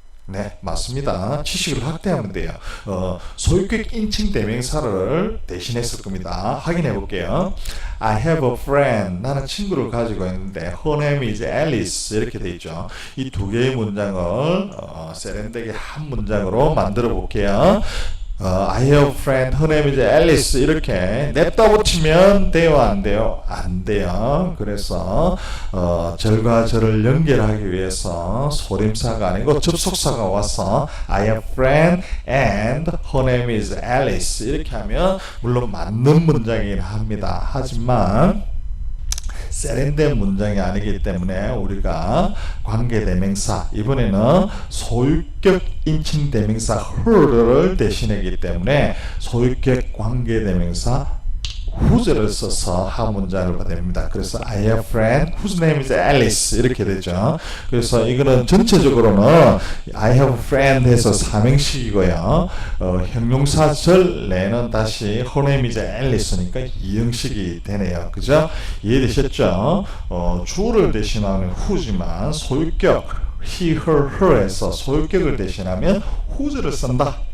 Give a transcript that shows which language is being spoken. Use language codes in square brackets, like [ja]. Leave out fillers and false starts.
[ko] 네, 맞습니다. 지식을 확대하면 돼요. 소유격 인칭 대명사를 대신했을 겁니다. 확인해 볼게요. [en] I have a friend. [ko] 나는 친구를 가지고 있는데 [en] her name is Alice. [ko] 이렇게 돼 있죠. 이 두 개의 문장을 세련되게 한 문장으로 만들어 볼게요. [en] I have a friend, her name is Alice. [ko] 이렇게 냅다 붙이면 돼요, 안 돼요? 안 돼요. 그래서 절과 절을 연결하기 위해서 소림사가 아니고 접속사가 와서 [en] I have a friend and her name is Alice. [ko] 이렇게 하면 물론 맞는 문장이긴 합니다. 하지만 세련된 문장이 아니기 때문에 우리가 관계대명사, 이번에는 소유격 인칭 대명사 her를 대신하기 때문에 소유격 관계대명사 whose를 써서 한 문장을 보냅니다. 그래서 [en] I have a friend whose name is Alice [ko] 이렇게 되죠. 그래서 이거는 전체적으로는 [en] I have a friend [ko] 해서 삼형식이고요. 형용사절 내는 다시 [en] her name is Alice [ko] 니까 이형식이 되네요. 그죠? 이해되셨죠? 주어를 대신하는 who지만 소유격 he, her, her에서 소유격을 대신하면 whose를 쓴다.